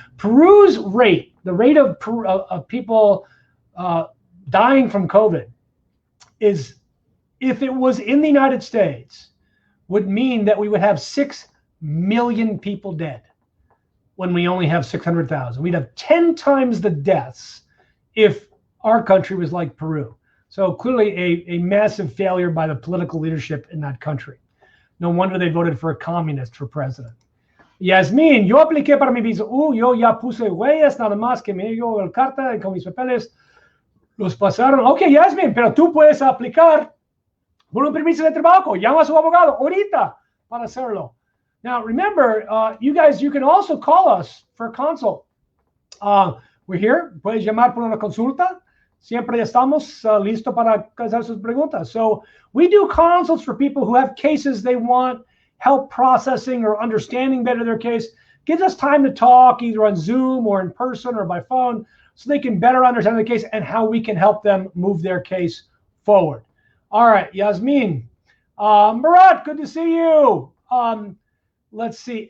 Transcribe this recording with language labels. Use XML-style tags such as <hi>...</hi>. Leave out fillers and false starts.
<en>Peru's rate, the rate of people dying from COVID, is, if it was in the United States, would mean that we would have 6 million people dead when we only have 600,000. We'd have 10 times the deaths if our country was like Peru. So clearly a massive failure by the political leadership in that country. No wonder they voted for a communist for president.</en> <es>Yasmin, yo apliqué para mi visa. Yo ya puse huellas, nada más que me dio la carta con mis papeles. Los pasaron. Ok, Yasmin, pero tú puedes aplicar por un permiso de trabajo. Llama a su abogado ahorita para hacerlo.</es> <en>Now, remember, you guys, you can also call us for a consult. We're here.</en> <es>Puedes llamar por una consulta. Siempre estamos listos para hacer sus preguntas.</es> <en>So we do consults for people who have cases they want help processing or understanding better their case. Gives us time to talk either on Zoom or in person or by phone so they can better understand the case and how we can help them move their case forward. All right, Yasmin. Murat, good to see you. Let's see.</en>